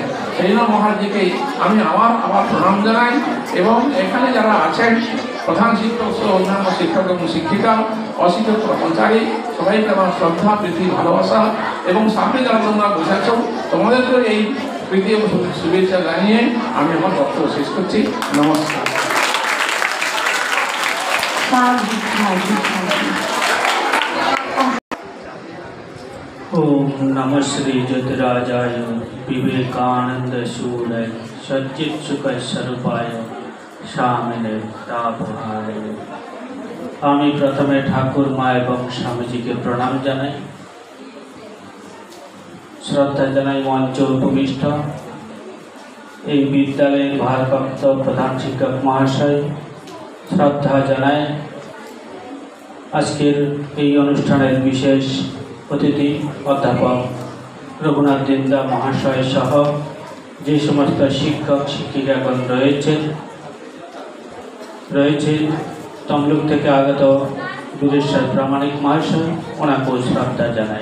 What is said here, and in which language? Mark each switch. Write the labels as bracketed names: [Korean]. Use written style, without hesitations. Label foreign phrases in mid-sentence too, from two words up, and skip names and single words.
[Bangla] সেই জন্য মহারাজজিকে আমি আবার প্রণাম জানাই এবং এখানে যারা আছেন প্রধান শিক্ষক সহ অন্যান্য শিক্ষক এবং শিক্ষিকা, অশিক্ষক কর্মচারী, সবাইকে আমার শ্রদ্ধা, প্রীতি, ভালোবাসা এবং সামনে যারা তোমরা বোঝাচ্ছ তোমাদেরকে এই প্রীতি এবং শুভেচ্ছা জানিয়ে আমি আমার বক্তব্য শেষ করছি। নমস্কার। [Sanskrit] ओम नमः श्री ज्योतिराजाय विवेकानंद शूलाय सच्चित सुख स्वरूपाय स्वामिने तापहाय। [Bangla] আমি প্রথমে ঠাকুর মা এবং স্বামীজিকে প্রণাম জানাই, শ্রদ্ধা জানাই মঞ্চ উপবিষ্ট এই বিদ্যালয়ের ভারপ্রাপ্ত প্রধান শিক্ষক মহাশয়, শ্রদ্ধা জানাই আজকের এই অনুষ্ঠানের বিশেষ অতিথি অধ্যাপক রঘুনাথ দিন্দা মহাশয় সহ যে সমস্ত শিক্ষক শিক্ষিকাগণ রয়েছে তমলুক থেকে আগত বীরেশ্বর প্রামাণিক মহাশয়, ওনাকেও শ্রদ্ধা জানাই।